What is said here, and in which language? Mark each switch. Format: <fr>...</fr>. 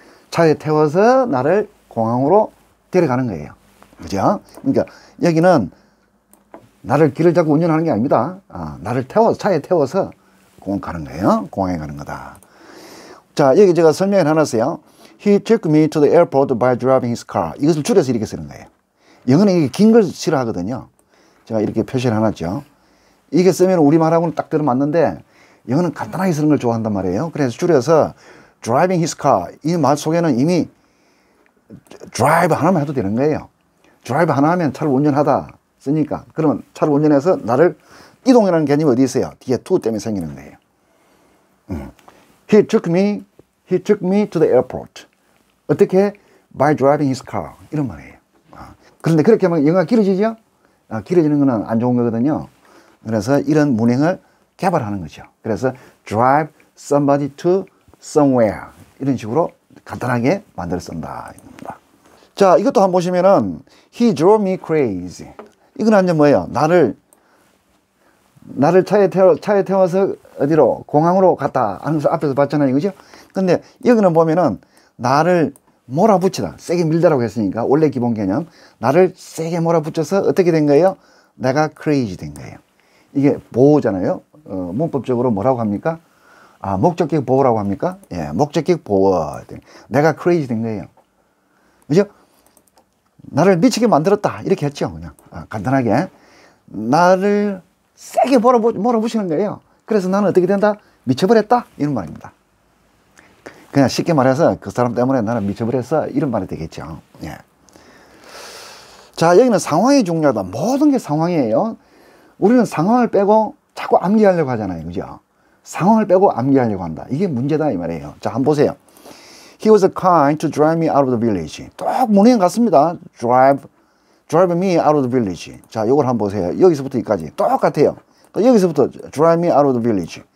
<ko>차에 태워서 나를 공항으로 데려가는 거예요. 그죠? 그러니까 여기는 나를 길을 잡고 운전하는 게 아닙니다. 나를 태워서, 차에 태워서 공항 가는 거예요. 공항에 가는 거다. 자, 여기 제가 설명을 해놨어요.</ko> <en>He took me to the airport by driving his car.</en> <ko>이것을 줄여서 이렇게 쓰는 거예요. 영어는 이게 긴 걸 싫어하거든요. 제가 이렇게 표시를 해놨죠. 이게 쓰면 우리말하고는 딱 들어맞는데 영어는 간단하게 쓰는 걸 좋아한단 말이에요.</ko> <en>그래서 줄여서 driving his car.</en> <ko>이 말 속에는 이미 drive 하나만 해도 되는 거예요. drive 하나 하면 차를 운전하다 쓰니까 그러면 차를 운전해서 나를 이동이라는 개념이 어디 있어요? 뒤에 to 때문에 생기는 거예요.</ko> <en>He took me to the airport.</en> <ko>어떻게?</ko> <en>By driving his car. 이런 말이에요.</en> <ko>그런데 그렇게 하면 영어가 길어지죠? 길어지는 거는 안 좋은 거거든요. 그래서 이런 문행을 개발하는 거죠.</ko> <en>그래서 drive somebody to somewhere.</en> <ko>이런 식으로 간단하게 만들어 쓴다. 자, 이것도 한번 보시면은</ko> <en>he drove me crazy.</en> <ko>이건 완전 뭐예요? 나를 차에 태워서 어디로? 공항으로 갔다 하는 것을 앞에서 봤잖아요. 그죠? 근데 여기는 보면은 나를 몰아붙이다. 세게 밀다라고 했으니까 원래 기본 개념. 나를 세게 몰아붙여서 어떻게 된 거예요? 내가 crazy 된 거예요. 이게 보호잖아요. 문법적으로 뭐라고 합니까? 목적격 보호라고 합니까? 예, 목적격 보호. 내가 crazy 된 거예요. 그죠? 나를 미치게 만들었다. 이렇게 했죠. 그냥. 간단하게. 나를 세게 몰아붙이는 거예요. 그래서 나는 어떻게 된다? 미쳐버렸다. 이런 말입니다. 그냥 쉽게 말해서 그 사람 때문에 나는 미쳐버렸어. 이런 말이 되겠죠. 예. 자, 여기는 상황이 중요하다. 모든 게 상황이에요. 우리는 상황을 빼고 자꾸 암기하려고 하잖아요. 그죠? 상황을 빼고 암기하려고 한다. 이게 문제다. 이 말이에요. 자, 한번 보세요.</ko> <en>He was kind to drive me out of the village.</en> <ko>똑 문행 같습니다.</ko> <en>Drive me out of the village.</en> <ko>자, 요걸 한번 보세요. 여기서부터 여기까지. 똑같아요.</ko> <en>여기서부터 drive me out of the village.</en>